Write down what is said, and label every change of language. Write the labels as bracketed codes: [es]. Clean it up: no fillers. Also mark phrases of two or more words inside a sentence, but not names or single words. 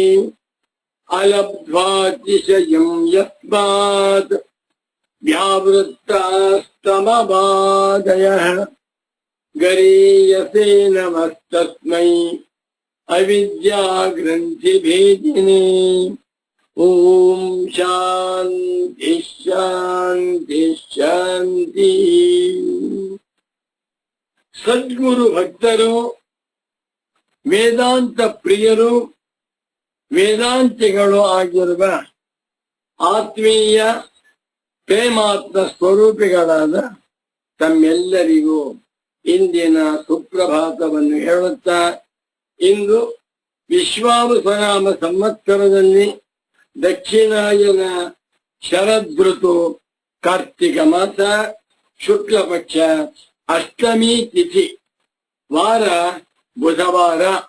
[sa] अलब्ध्वातिशयं यस्मात् व्यावृत्तास्तमबाधयः गरीयसे नमस्तस्मै अविद्याग्रन्थिभेदिने। ओम शांति शांति शांति। [kn] ಸದ್ಗುರು ಭಕ್ತರು, ವೇದಾಂತ ಪ್ರಿಯರು, ವೇದಾಂತಿಗಳು ಆಗಿರುವ ಆತ್ಮೀಯ ಪ್ರೇಮಾತ್ಮ ಸ್ವರೂಪಿಗಳಾದ ತಮ್ಮೆಲ್ಲರಿಗೂ ಇಂದಿನ ಸುಪ್ರಭಾತವನ್ನು ಹೇಳುತ್ತಾ, ಇಂದು ವಿಶ್ವಾವಸುನಾಮ ಸಂವತ್ಸರದಲ್ಲಿ ದಕ್ಷಿಣಾಯನ ಶರದೃತು ಕಾರ್ತಿಕ ಮಾಸ ಶುಕ್ಲ ಪಕ್ಷ ಅಷ್ಟಮಿ ತಿಥಿ, ವಾರ ಬುಧವಾರ,